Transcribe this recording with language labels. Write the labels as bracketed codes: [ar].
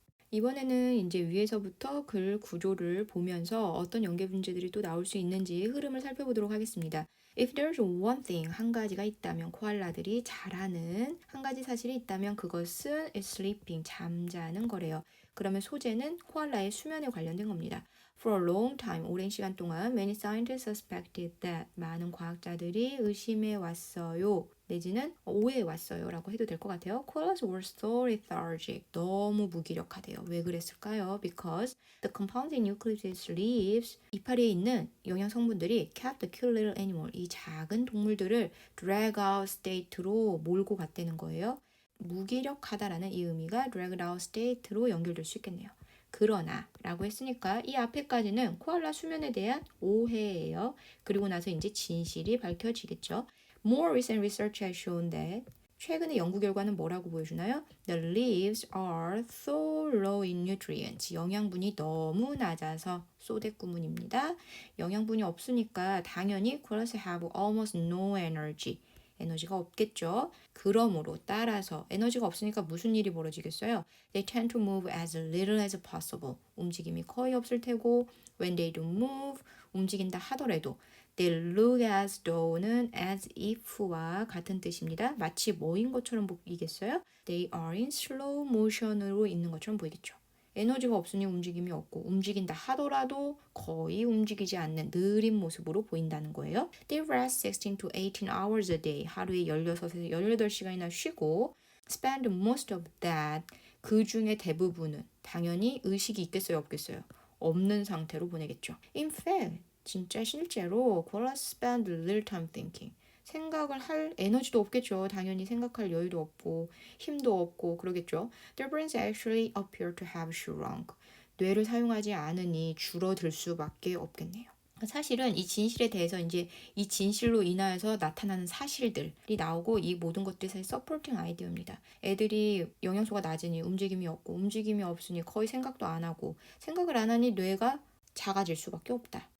[ko] 이번에는 이제 위에서부터 글 구조를 보면서 어떤 연계 문제들이 또 나올 수 있는지 흐름을 살펴보도록 하겠습니다. [en] If there's one thing, [ko] 한 가지가 있다면 코알라들이 잘하는 한 가지 사실이 있다면 그것은 [en] is sleeping, [ko] 잠자는 거래요. 그러면 소재는 코알라의 수면에 관련된 겁니다. [en] For a long time, [ko] 오랜 시간 동안 [en] many scientists suspected that [ko] 많은 과학자들이 의심해 왔어요. 내지는 오해해 왔어요 라고 해도 될 것 같아요. [en] Koalas were so lethargic. [ko] 너무 무기력하대요. 왜 그랬을까요? [en] Because the compounds in eucalyptus leaves [ko] 이파리에 있는 영양 성분들이 [en] kept the cute little animal [ko] 이 작은 동물들을 [en] drag out state [ko] 로 몰고 갔다는 거예요. 무기력하다라는 이 의미가 [en] dragged out state [ko] 로 연결될 수 있겠네요. 그러나 라고 했으니까 이 앞에까지는 코알라 수면에 대한 오해예요. 그리고 나서 이제 진실이 밝혀지겠죠. [en] More recent research has shown that [ko] 최근의 연구 결과는 뭐라고 보여주나요? [en] The leaves are so low in nutrients. [ko] 영양분이 너무 낮아서 쏘대구문입니다. 영양분이 없으니까 당연히 [en] koalas have almost no energy. [ko] 에너지가 없겠죠. 그러므로 따라서 에너지가 없으니까 무슨 일이 벌어지겠어요? [en] They tend to move as little as possible. [ko] 움직임이 거의 없을 테고 [en] when they do move, [ko] 움직인다 하더라도 [en] they look as though는 as if [ko] 와 같은 뜻입니다. 마치 뭐인 것처럼 보이겠어요? [en] They are in slow motion [ko] 으로 있는 것처럼 보이겠죠. 에너지가 없으니 움직임이 없고 움직인다 하더라도 거의 움직이지 않는 느린 모습으로 보인다는 거예요. [en] They rest 16 to 18 hours a day. [ko] 하루에 16에서 18시간이나 쉬고 [en] spend most of that. [ko] 그 중에 대부분은 당연히 의식이 있겠어요? 없겠어요? 없는 상태로 보내겠죠. [en] In fact, [ko] 진짜 실제로 [en] koalas spend little time thinking. [ko] 생각을 할 에너지도 없겠죠. 당연히 생각할 여유도 없고 힘도 없고 그러겠죠. [en] Their brains actually appear to have shrunk. [ko] 뇌를 사용하지 않으니 줄어들 수밖에 없겠네요. 사실은 이 진실에 대해서 이제 이 진실로 인하여서 나타나는 사실들이 나오고 이 모든 것들이 사실 서포팅 아이디어입니다. 애들이 영양소가 낮으니 움직임이 없고 움직임이 없으니 거의 생각도 안 하고 생각을 안 하니 뇌가 작아질 수밖에 없다.